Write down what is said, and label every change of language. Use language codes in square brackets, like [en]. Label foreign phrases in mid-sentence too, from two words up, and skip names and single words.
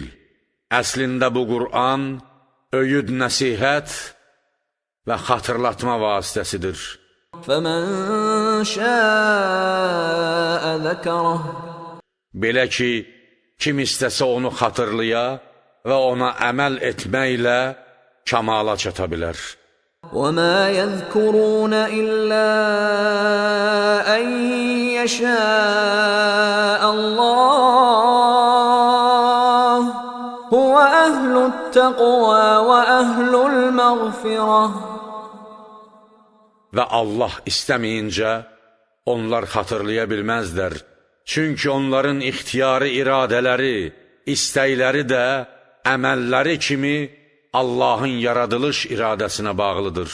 [az] Əslində bu Qur'an öyüd nəsihət və xatırlatma vasitəsidir. [ar] فمن شاء ذكره. [az] Belə ki, kim istəsə onu xatırlaya və ona əməl etməklə kamala çata bilər. [ar] وَمَا يَذْكُرُونَ إِلَّا أَنْ يَشَاءَ اللَّهُ هُوَ أَهْلُ التَّقْوَى وَأَهْلُ الْمَغْفِرَةِ. [az] Və Allah istəməyincə onlar xatırlaya bilməzlər. Çünki onların ixtiyari iradələri, istəkləri də əməlləri kimi Allahın yaradılış iradəsinə bağlıdır.